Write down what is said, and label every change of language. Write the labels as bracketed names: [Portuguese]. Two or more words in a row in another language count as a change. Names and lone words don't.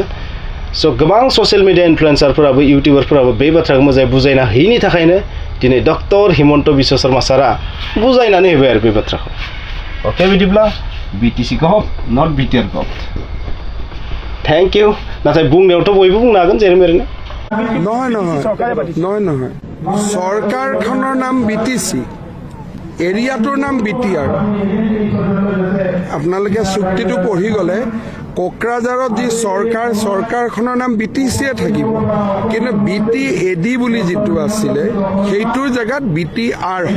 [Bodo] स' गोबां ससियेल मिडिया इनफ्लुएन्सारफोराबो इउटिउबारफोराबो बे बाथ्राखौ मोजाङै बुजायना होयैनि थाखायनो दिनै डक्टर हिमन्त बिश्व शर्मा सारा बुजायनानै होबाय आरो बे बाथ्राखौ। अके बिदिब्ला बीटीसी गभ नट बीटीआर गभ [English] thank you. [Bodo] नाथाय बुंनायावथ' बयबो बुंनो हागोन जेरै मेरैनो [Assamese] নহয় চৰকাৰখনৰ নাম बीटीसी এৰিয়াটোৰ নাম बीटीआर। আপোনালোকে চুক্তিটো পঢ়ি গ'লে কোকৰাঝাৰত যি চৰকাৰখনৰ নাম बीटीसीয়ে থাকিব কিন্তু बीटीएडी বুলি যিটো আছিলে সেইটোৰ জেগাত बीटीआर হ'ব।